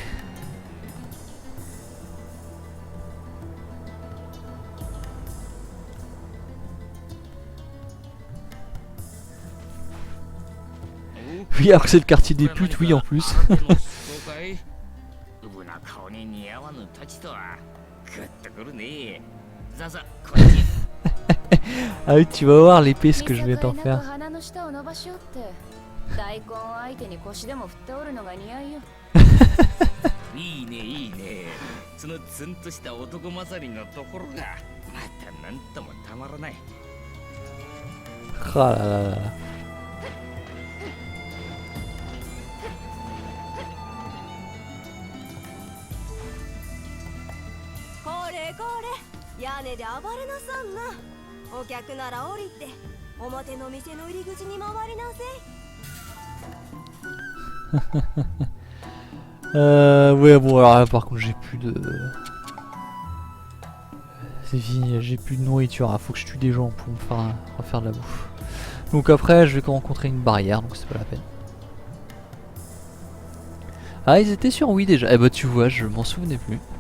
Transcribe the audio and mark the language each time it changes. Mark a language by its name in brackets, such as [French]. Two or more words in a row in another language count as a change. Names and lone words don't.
[French] Oui, alors que c'est le quartier des putes, oui en plus. Ah oui, tu vas voir l'épée ce que je vais t'en faire. [Japanese] いいねいいね。そのツンとした男勝りのところがまたなんともたまらない。 [French] Ah là là là. [Japanese] これこれ、屋根で暴れなさんな。お客なら降りて表の店の入り口に回りなせい。 [French] Ouais, bon, alors là, par contre, j'ai plus de. C'est fini, j'ai plus de nourriture. Il faut que je tue des gens pour me faire refaire de la bouffe. Donc après, je vais rencontrer une barrière, donc c'est pas la peine. Ah, ils étaient sur oui déjà. Eh bah, tu vois, je m'en souvenais plus.